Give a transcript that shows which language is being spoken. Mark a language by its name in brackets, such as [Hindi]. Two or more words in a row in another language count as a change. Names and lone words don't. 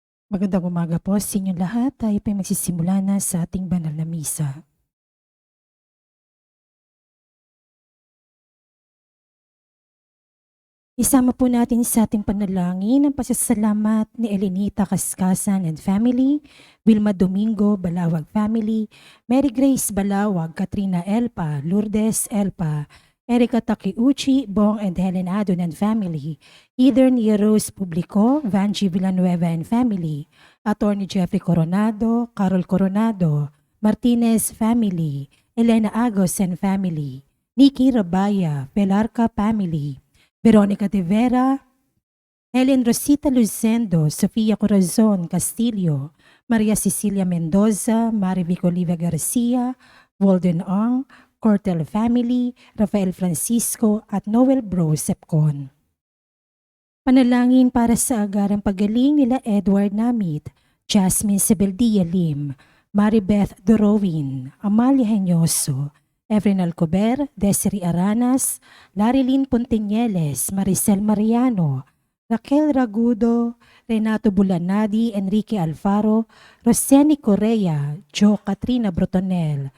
[Filipino] Magandang umaga po sa inyong lahat. Tayo po'y magsisimula na sa ating banal na misa. Isama po natin sa ating panalangin ang pasasalamat ni Elenita Kaskasan [English] and family, [Filipino] Wilma Domingo Balawag family, Mary Grace Balawag, Katrina Elpa, Lourdes Elpa, Erika Takiuchi, Bong and Helen Adon [English] and family, [Filipino] Eden Rose Publico, Vanji Villanueva [English] and family, [Filipino] Attorney Jeffrey Coronado, Carol Coronado, Martinez family, Elena Agos [English] and family, [Filipino] Nikki Rabaya, Pelarca family, Veronica de Vera, Helen Rosita Lucendo, Sofia Corazon Castillo, Maria Cecilia Mendoza, Marivic Olivia Garcia, Walden Ong, Cortel family, Rafael Francisco at Noel Bro Sepcon. Panalangin para sa agarang pagaling nila Edward Namit, Jasmine Sebeldia Lim, Maribeth Dorowin, Amalia Henyoso, Efren Alcober, Desiree Aranas, Larilyn Pontiñeles, Maricel Mariano, Raquel Ragudo, Renato Bulanadi, Enrique Alfaro, Roseni Correa, Jo Katrina Brotonel,